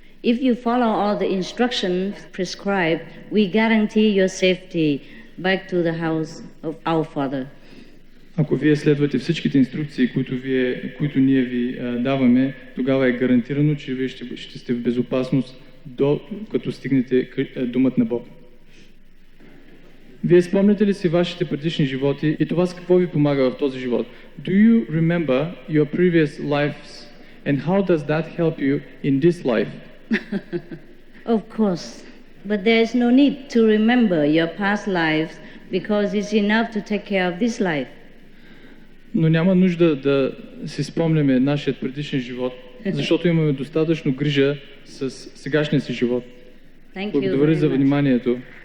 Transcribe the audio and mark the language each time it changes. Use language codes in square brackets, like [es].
[en] If you follow all the instructions prescribed, we guarantee your safety back to the house of our Father. [bg] Ако вие следвате всичките инструкции, които ние ви даваме, тогава е гарантирано, че вие ще сте в безопасност като стигнете домът на Бог. Вие спомняте ли си вашите предишни животи и това с какво ви помага в този живот? [en] Do you remember your previous lives and how does that help you in this life? Of course, but there is no need to remember your past lives because it's enough to take care of this life. [bg] Но няма нужда да си спомняме нашия предишен живот, защото имаме достатъчно грижа с сегашния си живот. Благодаря за вниманието.